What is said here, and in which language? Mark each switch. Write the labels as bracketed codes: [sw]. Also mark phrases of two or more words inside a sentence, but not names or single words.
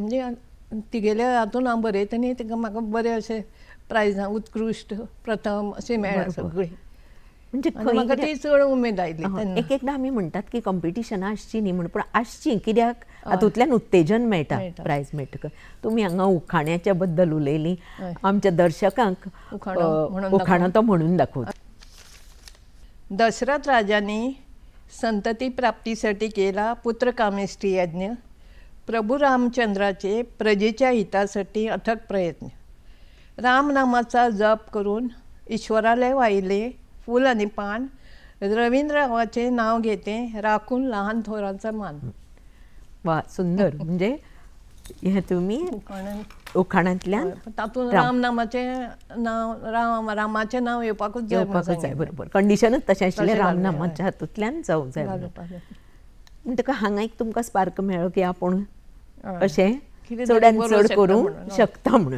[kok] म्हणजे तिगेल्या हातून हांव बरयता न्ही तिका म्हाका बरें अशें प्रायजां उत्कृश्ट प्रथम अशें मेळ्ळा सगळीं. म्हणजे म्हाका ती चड उमेद आयली तेन्ना. एकदां आमी म्हणटात की कॉम्पिटिशनां आसची न्ही म्हण, पूण आसची. कित्याक हातूंतल्यान उत्तेजन मेळटा प्रायज मेळटकच. तुमी हांगा उखाण्याच्या बद्दल उलयलीं. आमच्या दर्शकांक उखाणो तो म्हणून दाखोवचो. [mr] दशरथ राजांनी संतती प्राप्तीसाठी केला पुत्रकामेष्टी यज्ञ. प्रभू रामचंद्राचे प्रजेच्या हितासाठी अथक प्रयत्न. रामनामाचा जप करून ईश्वरालय वाहिले फूल आणि पान. रवींद्ररावाचे नाव घेते राखून लहान थोरांचा मान. [kok] वा, सुंदर. म्हणजे हे तुमी उखाणांतल्यान तातूंत रामनामाचे नाव रामाचें नाव येवपाकूच जाय. बरोबर. कंडिशनूच तशें आशिल्लें रामनामाच्या हातूंतल्यान जावंक जाय. म्हणटका हांगा एक तुमकां स्पार्क मेळ्ळो की आपूण अशें चडांत चड करूंक शकता म्हणून.